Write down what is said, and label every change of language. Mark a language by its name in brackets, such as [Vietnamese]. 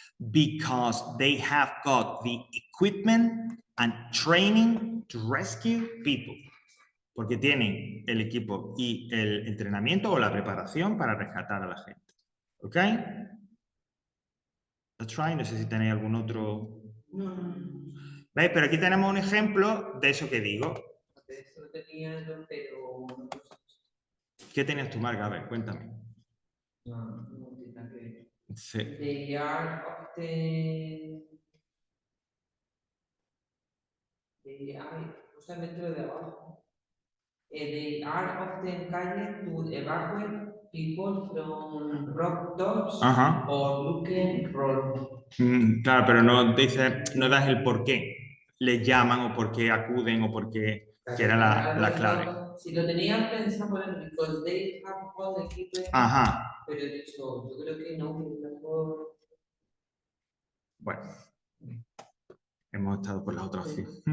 [English] Because they have got the equipment and training to rescue people. [Spanish] Porque tienen el equipo y el entrenamiento o la preparación para rescatar a la gente. ¿Ok? [English] That's right. [Spanish] No sé si tenéis algún otro... ¿Veis? Pero aquí tenemos un ejemplo de eso que digo. Eso tenía yo, pero... ¿Qué tenías tu Marga? A ver, cuéntame. No tiene nada que ver. Sí. [English] They are often... [Spanish] justamente lo de abajo. [English] They are often guided to evacuate people from rock tops or looking roll. [Spanish] Claro, pero no das el por qué les llaman o por qué acuden o por qué, que era la clave. Si lo tenían pensado poner, [English] because they have all the equipment, [Spanish] pero he dicho, yo creo que no, que mejor... Bueno, hemos estado por la otra opción.